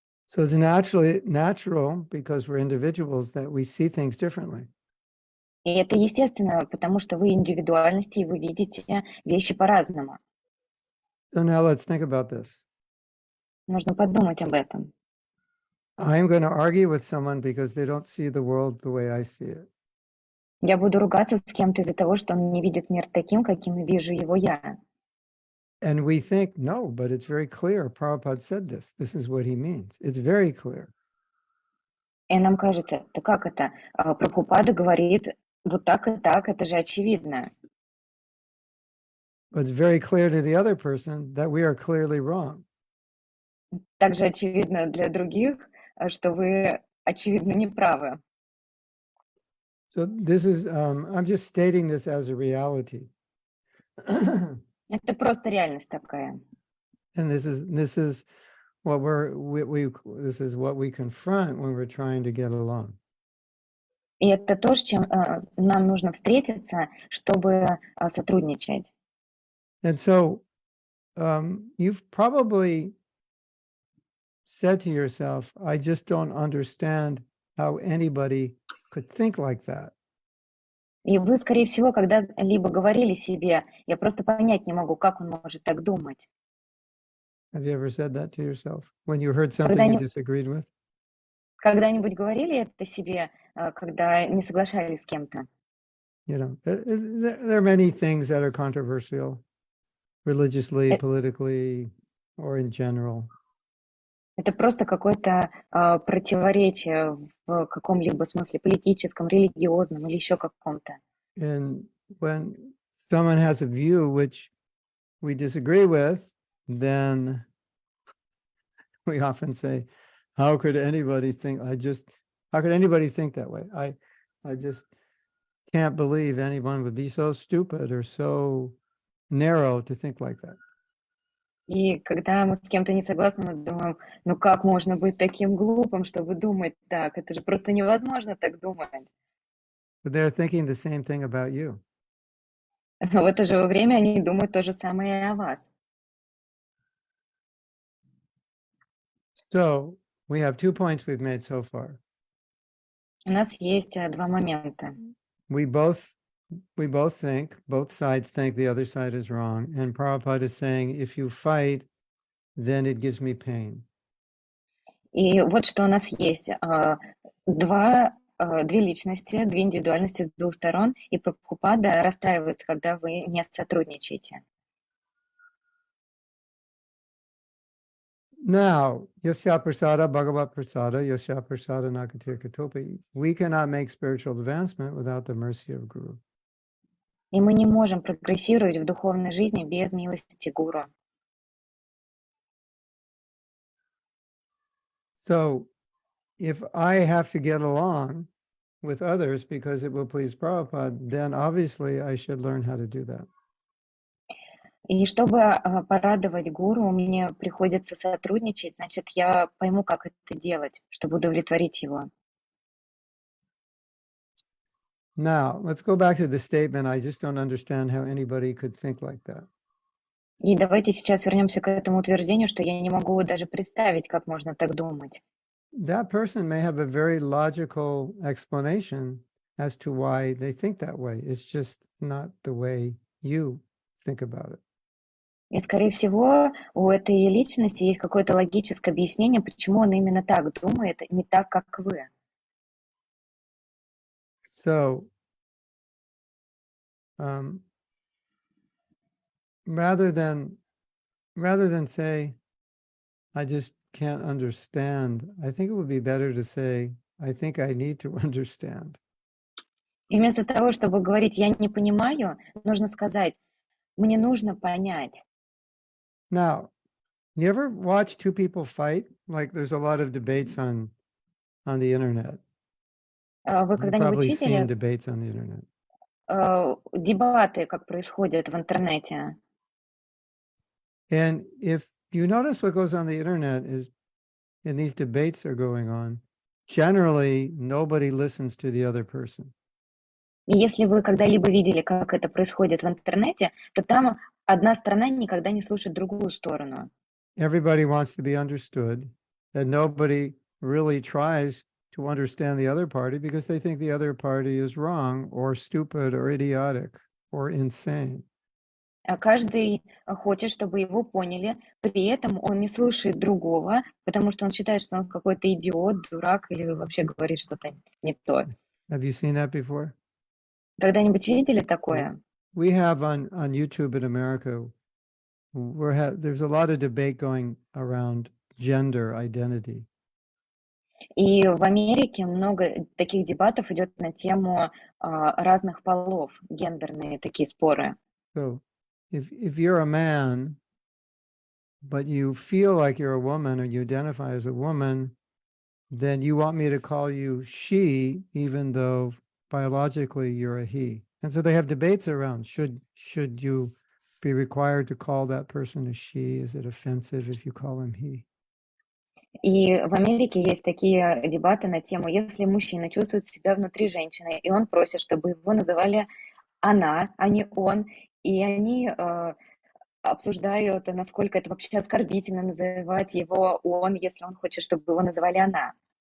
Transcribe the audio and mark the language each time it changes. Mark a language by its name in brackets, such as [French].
[English] So it's natural, because we're individuals, that we see things differently. [Russian] И это естественно, потому что вы индивидуальности, и вы видите вещи по-разному. [English] So now let's think about this. [Russian] Нужно подумать об этом. [English] I'm going to argue with someone because they don't see the world the way I see it. [Russian] Я буду ругаться с кем-то из-за того, что он не видит мир таким, каким вижу его я. [English] And we think, no, but it's very clear. Prabhupada said this. This is what he means. It's very clear. [Russian] И нам кажется, да как это? Прабхупада говорит вот так и так, это же очевидно. [English] But it's very clear to the other person that we are clearly wrong. [Russian] Также очевидно для других, что вы, очевидно, не правы. [English] So this is, I'm just stating this as a reality. [Russian] Это просто реальность такая. [English] And this is what this is what we confront when we're trying to get along. [Russian] И это то, с чем нам нужно встретиться, чтобы сотрудничать. [English] And so you've probably said to yourself, I just don't understand how anybody could think like that. [Russian] И вы, скорее всего, когда-либо говорили себе, я просто понять не могу, как он может так думать. [English] Have you ever said that to yourself when you heard something you disagreed with? [Russian] Когда-нибудь говорили это себе, когда не соглашались с кем-то? [English] You know, there are many things that are controversial, religiously, politically, or in general. [Russian] Это просто какое-то противоречие в каком-либо смысле политическом, религиозном или еще каком-то. [English] And when someone has a view which we disagree with, then we often say, how could anybody think that way? I just can't believe anyone would be so stupid or so narrow to think like that. [Russian] И когда мы с кем-то не согласны, мы думаем, ну как можно быть таким глупым, чтобы думать так? Это же просто невозможно так думать. [English] But they're thinking the same thing about you. [Russian] Но в это же время они думают то же самое и о вас. [English] So we have 2 points we've made so far. [Russian] У нас есть два момента. [English] We both think, both sides think the other side is wrong. And Prabhupada is saying, if you fight, then it gives me pain. [Russian] И вот что у нас есть. Две личности, две индивидуальности с двух сторон, и Прабхупада расстраивается, когда вы не сотрудничаете. [English] Now, [Sanskrit] Yasya Prasada, Bhagavat Prasada, Yasya Prasada Nakatir Katopi, [English] we cannot make spiritual advancement without the mercy of Guru. [Russian] И мы не можем прогрессировать в духовной жизни без милости Гуру. [English] So, if I have to get along with others because it will please Prabhupada, then obviously I should learn how to do that. [Russian] И чтобы порадовать Гуру, мне приходится сотрудничать, значит, я пойму, как это делать, чтобы удовлетворить его. [English] Now, let's go back to the statement, I just don't understand how anybody could think like that. [Russian] И давайте сейчас вернемся к этому утверждению, что я не могу даже представить, как можно так думать. [English] That person may have a very logical explanation as to why they think that way. It's just not the way you think about it. [Russian] И, скорее всего, у этой личности есть какое-то логическое объяснение, почему он именно так думает, не так, как вы. [English] So, rather than say, I just can't understand, I think it would be better to say, I think I need to understand. [Russian] И вместо того, чтобы говорить «я не понимаю», нужно сказать «мне нужно понять». [English] Now, you ever watch two people fight? Like there's a lot of debates on the internet. [Russian] Вы [English] You've [Russian] когда-нибудь [English] probably seen [Russian] видели [English] debates on the internet. [Russian] дебаты, как происходят в интернете? [English] And if you notice what goes on the internet is, and these debates are going on, generally nobody listens to the other person. [Russian] И если вы когда-либо видели, как это происходит в интернете, то там одна сторона никогда не слушает другую сторону. [English] Everybody wants to be understood, and nobody really tries to understand the other party because they think the other party is wrong or stupid or idiotic or insane. [Russian] А каждый хочет, чтобы его поняли, при этом он не слушает другого, потому что он считает, что он какой-то идиот, дурак или вообще говорит что-то не то. [English] Have you seen that before? [Russian] Когда-нибудь видели такое? [English] We have on YouTube in America, there's a lot of debate going around gender identity. [Russian] И в Америке много таких дебатов идет на тему разных полов, гендерные такие споры. [English] So if you're a man, but you feel like you're a woman or you identify as a woman, then you want me to call you she, even though biologically you're a he. And so they have debates around should you be required to call that person a she? Is it offensive if you call him he? [Russian] И в Америке есть такие дебаты на тему, если мужчина чувствует себя внутри женщины, и он просит, чтобы его называли она, а не он, и они обсуждают, насколько это вообще оскорбительно называть его он, если он хочет, чтобы его называли она.